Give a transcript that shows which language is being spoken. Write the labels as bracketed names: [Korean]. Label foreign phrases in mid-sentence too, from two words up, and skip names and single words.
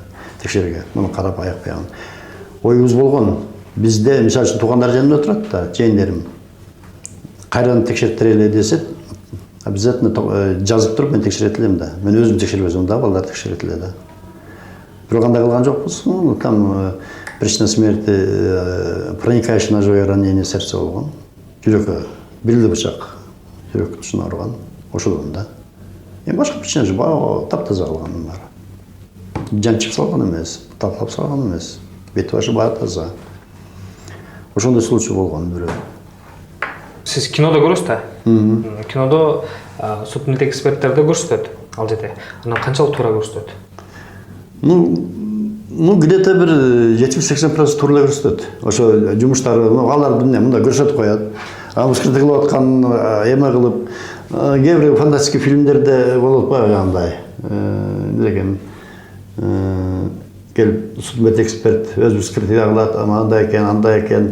[Kyrgyz] Текшерге, муну карап аяк баягын. Оюбуз болгон. Бизде, мисалы үчүн, туугандар жанында отурат да, жээндерим. Кайрадан текшертирели десет, обязательно жазып туруп мен текшерет элем да. Мен өзүм текшербесем да, балдар текшерет эле да. Бирок андай кылган жокпуз. [Russian] Там причина смерти, проникающее ножевое ранение сердца болгон. [Kyrgyz] Жүрөккө бирилди бычак, жүрөк тушуна урган. Ошодон да. Эми башка причина жок, таптаза кылган бар. Жанчып салган эмес, таптап салган эмес. Бет башы баары таза. Ошондой случай болгон бирөө. Сиз кинодо көрөсүз да? Кинодо судмед эксперттерди көрсөтөт ал жерде. Анан канчалык туура көрсөтөт? [Russian] Ну, где-то [Kyrgyz] бир 70-80% туура көрсөтөт. Ошо жумуштары, алар мында көрсөтүп коет. Скрытый кылып аткан эме кылып, кээ бир фантастика фильмдерде болот го андай. Деген келип судмед эксперт өзү скрытый кылат, андай экен.